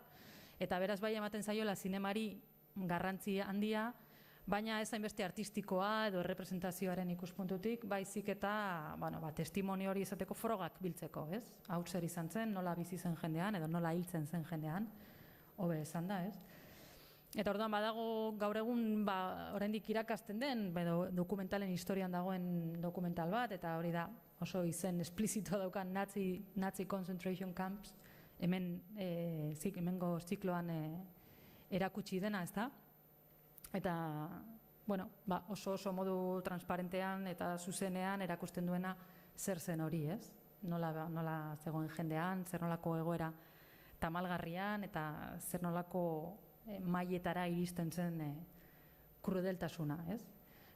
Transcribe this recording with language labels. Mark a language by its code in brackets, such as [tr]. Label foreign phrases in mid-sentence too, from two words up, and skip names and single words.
[eu] Eta beraz bai ematen zaiola zinemari garrantzi handia, baina ez hainbeste artistikoa edo representazioaren ikuspuntutik, baizik eta testimonio hori izateko frogak biltzeko, ez? Hau zer izan zen, nola bizi zen jendean, edo nola hiltzen zen jendean, hobe esan da, ez? Eta orduan badago gaur egun oraindik irakasten den, dokumentalen historian dagoen dokumental bat, eta hori da oso izen esplizitoa daukan Nazi concentration camps, hemengo zikloan erakutsi dena, ez da? Eta, oso modu transparentean eta zuzenean erakusten duena zer zen hori, ez? Nola zegoen jendean, zer nolako egoera tamalgarrian, eta zer nolako mailetara iristen zen krudeltasuna, ez?